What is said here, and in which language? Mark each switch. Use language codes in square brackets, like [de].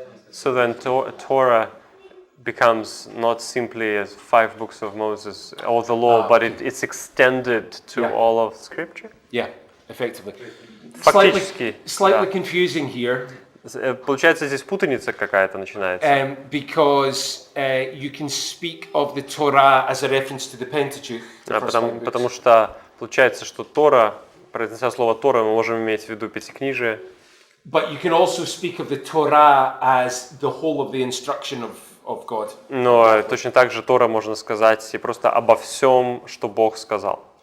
[en] So then Torah becomes not simply as 5 books of Moses or the law, but it's extended to all of Scripture? Yeah, effectively. [ru] Фактически. [en] Slightly confusing here. [ru] Получается, здесь путаница какая-то начинается. [en] Because you can speak of the Torah as a reference to the Pentateuch. [ru] Потому что получается, что Тора, произнося слово Тора, мы можем иметь в виду Пятикнижие. [en] But you can also speak of the Torah as the whole of the instruction of God. [ru] Но точно так же Тора можно сказать и просто обо всем, что Бог сказал.